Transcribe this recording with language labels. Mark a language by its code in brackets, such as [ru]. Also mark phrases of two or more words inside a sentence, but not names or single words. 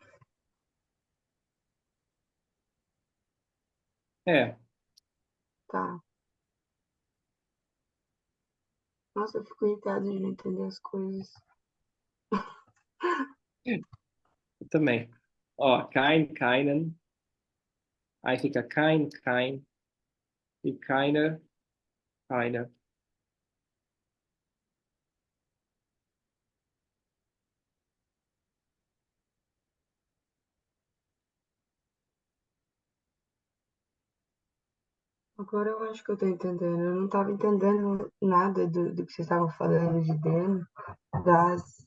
[pt] É, tá. Nossa, eu fico irritada de não entender as coisas. também. Ó, [de] kein, keinen. [pt] Aí fica [de] kein, kein. [pt] E [de] keiner, keiner. [pt] Agora eu acho que eu tô entendendo. Eu não tava entendendo nada do que vocês estavam falando de dentro, das.